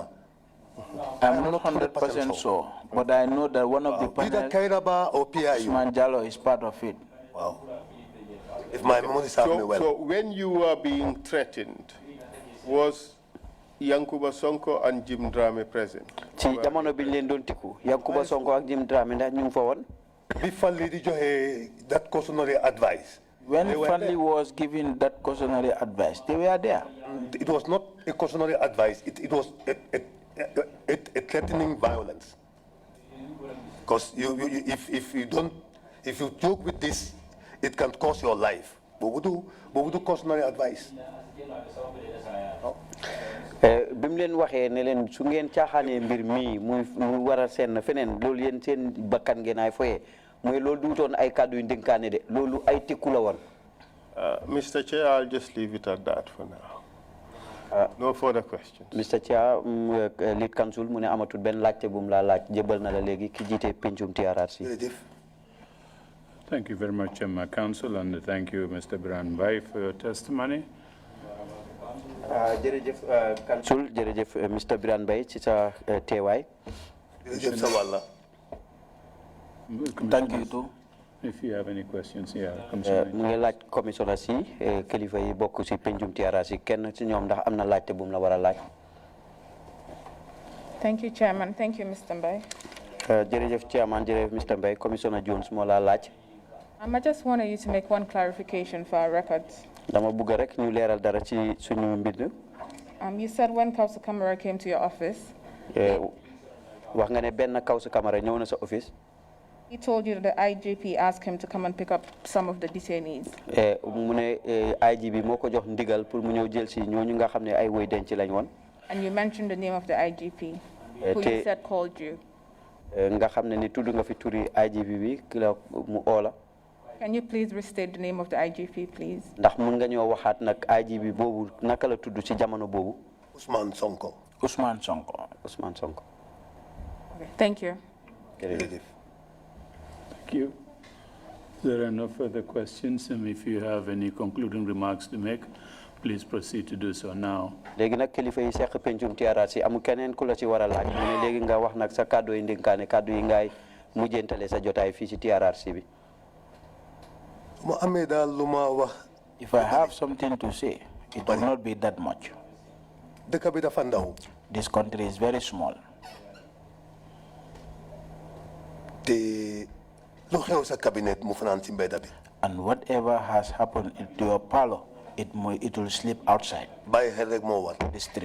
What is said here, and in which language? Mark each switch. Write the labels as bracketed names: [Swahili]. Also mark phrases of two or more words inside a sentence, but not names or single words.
[English] I'm not 100% sure, but I know that one of the panels, either Kairaba or PIU. Usman Jallo is part of it. Wow. If my memory serves me well. So when you were being threatened, was Yankuba Sonko and Jim Drame present? [Wolof] Ci jamono biñ leen doon tikku Yankuba Sonko ak Jim Drame ndax ñu fa won? Bi Fali di joxe [English] that cautionary advice. When Fali was giving that cautionary advice, they were there. It was not a cautionary advice. It was a threatening violence. Because if you joke with this, it can cost your life. But we do cautionary advice. [Wolof] Bim leen waxee ne leen su ngeen caaxaanee mbir mi muy war a seen feneen loolu yéen seen bakkan ngeen ay foyee mooy loolu duutoon ay kàddu yu ndénkaane de loolu ay tikku la woon. [English] Mr. Chair, I'll just leave it at that for now. No further questions. Mr. Chair, lead counsel [Wolof] mu ne amatul benn laajte bu mu laa laaj jébal na la léegi ki jiite pencum TRRC. [English] Thank you very much, Counsel, and thank you, Mr. Biran Mbye, for your testimony. [Wolof] Jërëjëf Counsel, jërëjëf Mr. Biran Mbye ci sa teewaay. Jërëjëf sa wàlla. [English] Thank you too. If you have any questions, yeah, [Wolof] mu ngi laaj commissioner si kilifa yi bokk si pencum TRRC kenn ci ñoom ndax am na laajte bu mu la war a laaj. [English] Thank you, Chairman. Thank you, Mr. Mbye. [Wolof] Jërëjëf Chairman, jërëjëf Mr. Mbye. Commissioner Jones moo la laaj. [English] I just wanted you to make one clarification for our records. [Wolof] Dama bëgg rek ñu leeral dara ci suñu mbind. [English] You said when Kausa Kamara came to your office. [Wolof] Wax nga ne benn Kausa Kamara ñëw na sa office. [English] He told you that the IGP asked him to come and pick up some of the detainees. [Wolof] Mu ne IGP moo ko jox ndigal pour mu ñëw jël si ñooñu nga xam ne ay woy denc lañ woon. [English] And you mentioned the name of the IGP, who you said called you. [Wolof] Nga xam ne ni tudd nga fi turi IGP bi ki la mu oola. [English] Can you please restate the name of the IGP, please? [Wolof] Ndax mun nga ñoo waxaat nag IGP boobu naka la tudd ci jamono boobu. [English] Ousmane Sonko. Ousmane Sonko. Ousmane Sonko. Okay, thank you. [Wolof] Jërëjëf. [English] Thank you. There are no further questions, and if you have any concluding remarks to make, please proceed to do so now. [Wolof] Léegi nag kilifa yi seq pencum TRRC amu keneen ku la ci war a laaj mu ne léegi nga wax nag sa kàddu yi ndénkaane kàddu yi ngay mujjentale sa jotaay fii ci TRRC bi. [English] If I have something to say, it will not be that much. This country is very small. And whatever has happened to your parlor, it will slip outside the street.